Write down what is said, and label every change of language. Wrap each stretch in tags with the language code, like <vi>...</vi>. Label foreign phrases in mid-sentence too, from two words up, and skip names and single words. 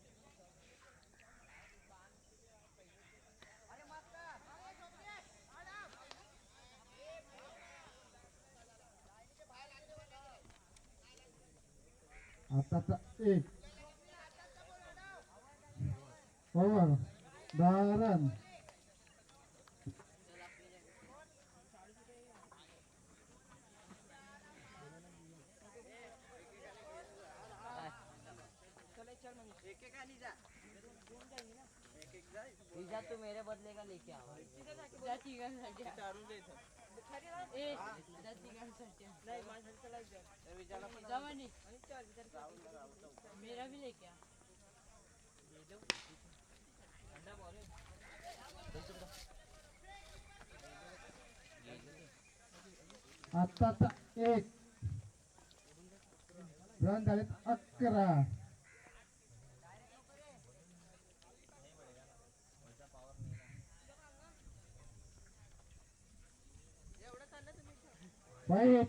<mr>आताचा 1 ओव्हर 10 रन.</mr> <hi>वीजा तू मेरे बदले का लेके आओ</hi> <mr>जा तिघांसाठी ए जा तिघांसाठी नाही माझ्यासाठी चला जा विजाला पण जा म्हणे</mr> <hi>मेरा भी लेके आ ले लो ठंडा बॉल है</hi> <mr>आताचा 1 रन झाले 11. बाई</mr>